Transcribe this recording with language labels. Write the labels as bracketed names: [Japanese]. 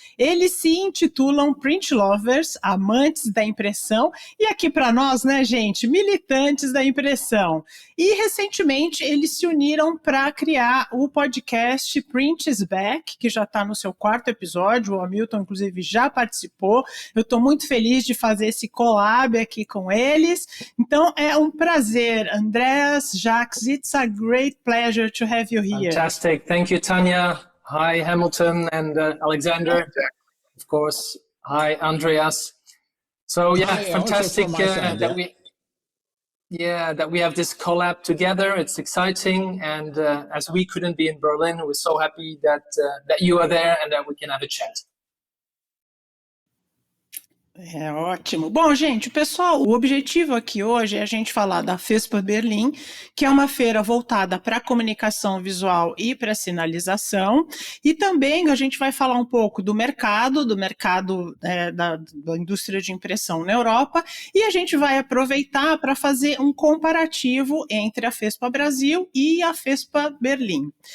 [Portuguese] Eles se intitulam Print Lovers, amantes da impressão, e aqui para nós, né, gente, militantes da impressão. E recentemente eles se uniram para criar o podcast Print is Back, que já está no seu 4º episódio, o Hamilton inclusive já participou. Eu estou muito feliz de fazer esse collab aqui com eles. Então é um prazer. [English] Andreas, Jacques, it's a great pleasure to have you here. Fantastic. Thank you, Tanya. Hi, Hamilton and Alexander. Of course. Hi, Andreas. So yeah, Hi, fantastic side, that we have this collab together. It's exciting, and as we couldn't be in Berlin, we're so happy that you are there and that we can have a chat. [Portuguese] É ótimo. Bom, gente, pessoal, o objetivo aqui hoje é a gente falar da Fespa Berlim, que é uma feira voltada para comunicação visual e para sinalização, e também a gente vai falar um pouco do mercado da indústria de impressão na Europa, e a gente vai aproveitar para fazer um comparativo entre a Fespa Brasil e a Fespa Berlim.